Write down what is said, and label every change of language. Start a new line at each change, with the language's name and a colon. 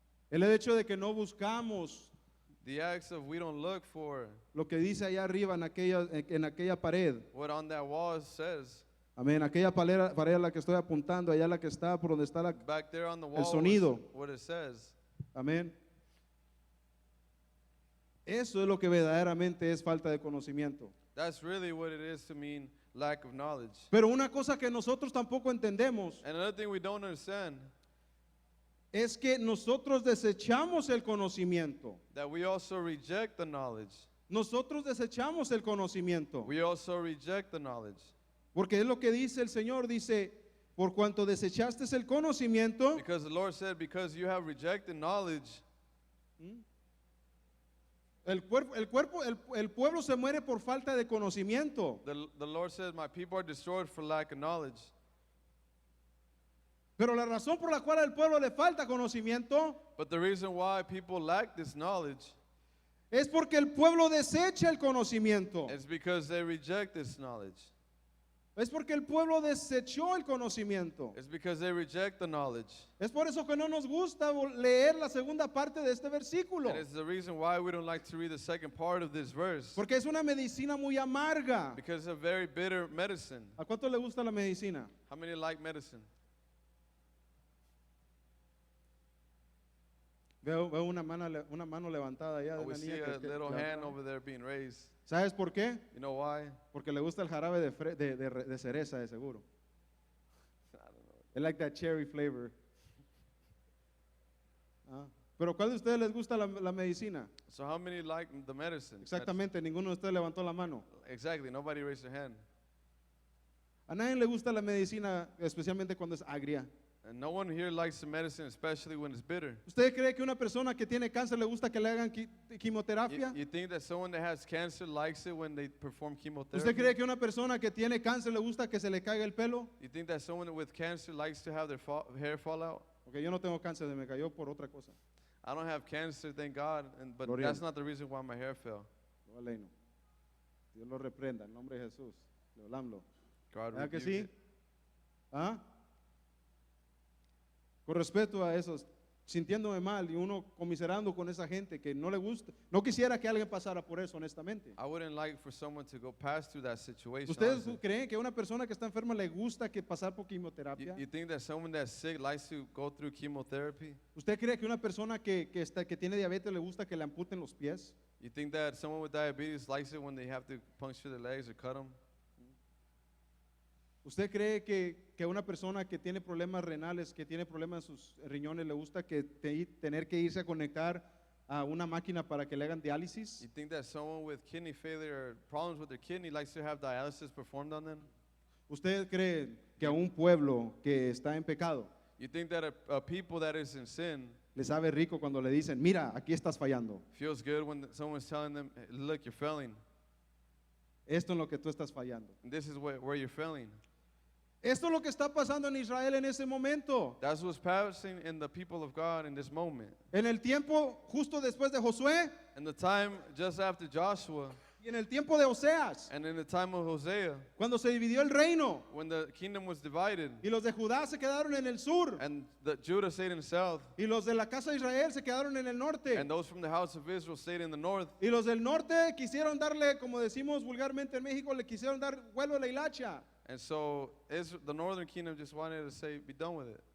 Spanish: el hecho de que no buscamos
English: the acts of we don't look for
Spanish: lo que dice allá arriba en aquella pared.
English: what on that wall says.
Spanish: Amén. Aquella pared a la que estoy apuntando, allá la que está por donde está la.
English: Back there on the wall,
Spanish: sonido.
English: what it says.
Spanish: Amén. Eso es lo que verdaderamente es falta de conocimiento.
English: That's really what it is to mean lack of knowledge.
Spanish: Pero una cosa que nosotros tampoco entendemos
English: And another thing we don't understand,
Spanish: es que nosotros desechamos el conocimiento.
English: that we also reject the knowledge.
Spanish: Nosotros desechamos el conocimiento.
English: We also reject the knowledge.
Spanish: Porque es lo que dice el Señor, dice, por cuanto desechaste el conocimiento,
English: Because the Lord said, because you have rejected knowledge,
Spanish: el pueblo se muere por falta de conocimiento.
English: the Lord said, my people are destroyed for lack of knowledge.
Spanish: Pero la razón por la cual al pueblo le falta conocimiento
English: But the reason why people lack this knowledge
Spanish: es porque el pueblo desecha el conocimiento.
English: is because they reject this knowledge.
Spanish: Es porque el pueblo desechó el conocimiento.
English: It's because they reject the knowledge.
Spanish: Es por eso que no nos gusta leer la segunda parte de este versículo.
English: And it's the reason why we don't like to read the second part of this verse.
Spanish: Porque es una medicina muy amarga.
English: Because it's a very bitter medicine.
Spanish: ¿A cuánto le gusta la medicina?
English: How many like medicine?
Spanish: Veo una mano levantada allá de
English: We
Spanish: una
English: see
Spanish: niña
English: a little hand over there being raised.
Spanish: ¿Sabes por qué?
English: You know why?
Spanish: Porque le gusta el jarabe de cereza, de seguro.
English: I don't know. They like that cherry flavor.
Spanish: Ah, pero ¿cuál de ustedes les gusta la medicina?
English: So how many like the medicine?
Spanish: Exactamente, ninguno de ustedes levantó la mano.
English: Exactly. Nobody raised their hand.
Spanish: A nadie le gusta la medicina, especialmente cuando es agria.
English: And no one here likes the medicine, especially when it's bitter.
Spanish: ¿Usted cree que una persona que tiene cáncer le gusta que le hagan quimioterapia?
English: You think that someone that has cancer likes it when they perform chemotherapy?
Spanish: ¿Usted cree que una persona que tiene cáncer le gusta que se le caiga el pelo?
English: You think that someone with cancer likes to have their hair fall out?
Spanish: Porque yo no tengo cáncer, me cayó por otra cosa.
English: I don't have cancer, thank God, but
Spanish: Gloria.
English: that's not the reason why my hair fell.
Spanish: Aleluya. Dios lo reprenda, en nombre de Jesús. Leolamlo.
English: God
Spanish: ¿Verdad que
English: rebuked
Spanish: sí?
English: it.
Spanish: ¿Ah? Con respeto a esos, sintiéndome mal y uno comiserando con esa gente que no le gusta. No quisiera que alguien pasara por eso, honestamente.
English: I wouldn't like for someone to go past through that situation.
Spanish: ¿Ustedes
English: honestly.
Spanish: creen que a una persona que está enferma le gusta que pasar por quimioterapia?
English: You think that someone that's sick likes to go through chemotherapy?
Spanish: ¿Usted cree que una persona que tiene diabetes le gusta que le amputen los pies?
English: You think that someone with diabetes likes it when they have to puncture their legs or cut them?
Spanish: ¿Usted cree que a una persona que tiene problemas renales, que tiene problemas en sus riñones, le gusta que tener que irse a conectar a una máquina para que le hagan diálisis?
English: You think that someone with kidney failure or problems with their kidney likes to have dialysis performed on them?
Spanish: ¿Usted cree que a un pueblo que está en pecado
English: You think that a people that is in sin
Spanish: le sabe rico cuando le dicen, mira, aquí estás fallando?
English: feels good when someone's telling them, "Hey, look, you're failing.
Spanish: Esto es lo que tú estás fallando.
English: And this is where you're failing."
Spanish: Esto es lo que está pasando en Israel en ese momento.
English: That's what's passing in the people of God in this moment.
Spanish: En el tiempo justo después de Josué
English: In the time just after Joshua
Spanish: y en el tiempo de Oseas,
English: and in the time of Hosea,
Spanish: cuando se dividió el reino
English: when the kingdom was divided
Spanish: y los de Judá se quedaron en el sur
English: and the Judah stayed in the south
Spanish: y los de la casa de Israel se quedaron en el norte
English: and those from the house of Israel stayed in the north.
Spanish: y los del norte quisieron darle, como decimos vulgarmente en México, le quisieron dar vuelo a la hilacha.
English: And so the northern kingdom just wanted to say, be done with it.